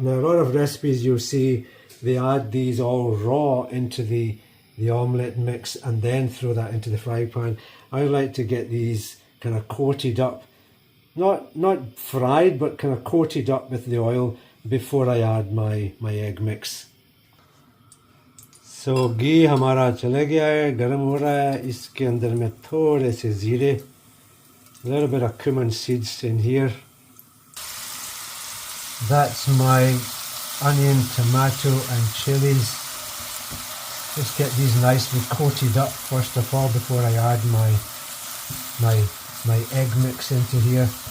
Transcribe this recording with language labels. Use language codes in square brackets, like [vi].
[en] Now a lot of recipes you'll see they add these all raw into the omelette mix and then throw that into the frying pan. I like to get these kind of coated up, not fried, but kind of coated up with the oil before I add my egg mix. [hi] So घी हमारा चला गया है, गर्म हो रहा है। इसके अंदर में थोड़े से जीरे, [en] a little bit of cumin seeds in here. That's my onion, tomato and chillies. Just get these nicely coated up first of all before I add my egg mix into here.